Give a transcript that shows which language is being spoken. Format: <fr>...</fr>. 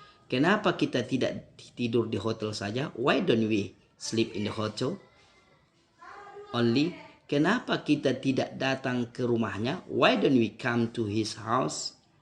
<id>Kenapa kita tidak tidur di hotel saja?</id> <en>Why don't we sleep in the hotel only?</en> <id>Kenapa kita tidak datang ke rumahnya?</id> <en>Why don't we come to his house?</en>